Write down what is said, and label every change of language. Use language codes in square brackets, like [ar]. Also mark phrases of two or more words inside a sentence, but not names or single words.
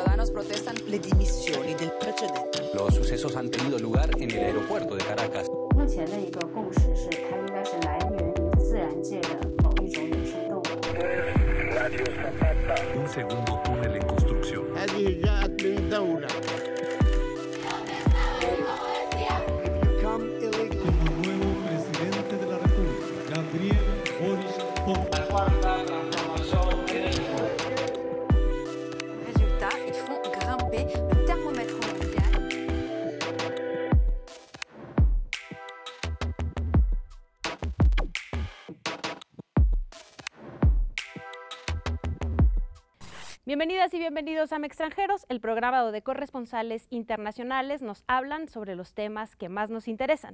[it] protestan le dimissioni del precedente. [es] Los sucesos han tenido lugar en el aeropuerto de Caracas. [zh] 目前的一个共识是，它应该是来源于自然界的某一种野生动物。 [es] Un segundo túnel en construcción. Como nuevo presidente de la República, Gabriel Boric [fr] Résultat, ils font grimper le thermomètre mondial. [es] Bienvenidas y bienvenidos a Extranjeros, el programa donde corresponsales internacionales nos hablan sobre los temas que más nos interesan.